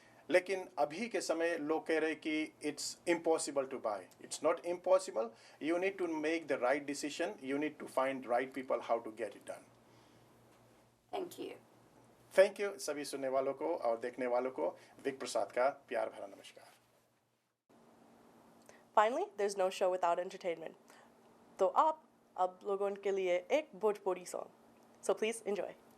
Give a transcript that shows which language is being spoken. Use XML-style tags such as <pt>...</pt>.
<hi>लेकिन अभी के समय लोग कह रहे हैं कि</hi> <en>It's impossible to buy. It's not impossible, you need to make the right decision, you need to find right people how to get it done. Thank you.</en> <hi>Thank you सभी सुनने वालों को और देखने वालों को विक प्रसाद का प्यार भरा नमस्कार।</hi> <en>Finally, there's no show without entertainment.</en> <hi>तो आप अब लोगों के लिए एक Bhojpuri song,</hi> <en>so please enjoy.</en>